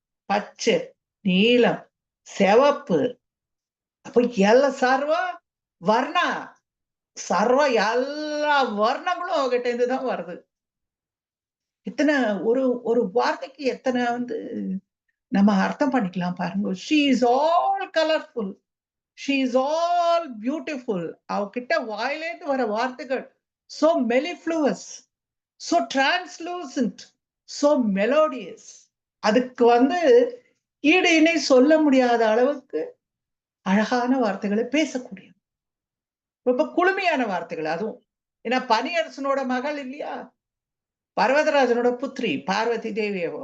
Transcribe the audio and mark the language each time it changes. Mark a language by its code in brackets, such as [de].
[ta] பச்சை, நீலம், சிவப்பு. அப்ப எல்லாம் சர்வ வர்ணா, சர்வ எல்லா வர்ணங்களும் அவகிட்ட இருந்துதான் வருது. எத்தனை ஒரு ஒரு வார்த்தைக்கு எத்தனை நம்ம அர்த்தம் பண்ணிக்கலாம் பாருங்க. [en] she is all colorful, she is all beautiful. [ta] அவகிட்ட வாயிலேந்து வர வார்த்தைகள் [en] so mellifluous, so translucent, so melodious. [ta] அதுக்கு ஈடு இணை சொல்ல முடியாத அளவுக்கு அழகான வார்த்தைகளை பேசக்கூடிய ரொம்ப குளுமையான வார்த்தைகள். அதுவும் ஏன்னா பனியரசனோட மகள் இல்லையா, பர்வதராஜனோட புத்திரி பார்வதி தேவி.